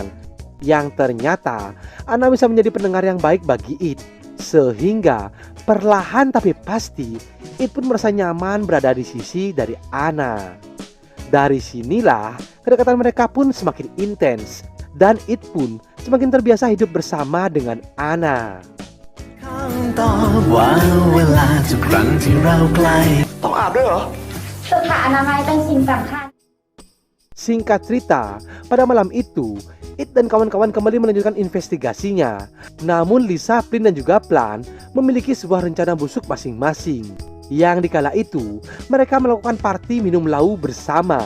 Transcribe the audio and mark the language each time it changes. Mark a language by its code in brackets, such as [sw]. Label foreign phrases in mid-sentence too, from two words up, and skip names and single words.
[id] Yang ternyata Ana bisa menjadi pendengar yang baik bagi It. Sehingga perlahan tapi pasti It pun merasa nyaman berada di sisi dari Ana. Dari sinilah kedekatan mereka pun semakin intens. Dan It pun semakin terbiasa hidup bersama dengan Ana. [th] ต้องอาบด้วยเหรอ สุขอนามัยเป็นสิ่งสำคัญ [id] Singkat cerita, pada malam itu It dan kawan-kawan kembali melanjutkan investigasinya. Namun Lisa, Flynn dan juga Plan memiliki sebuah rencana busuk masing-masing. Yang dikala itu mereka melakukan party minum lau bersama.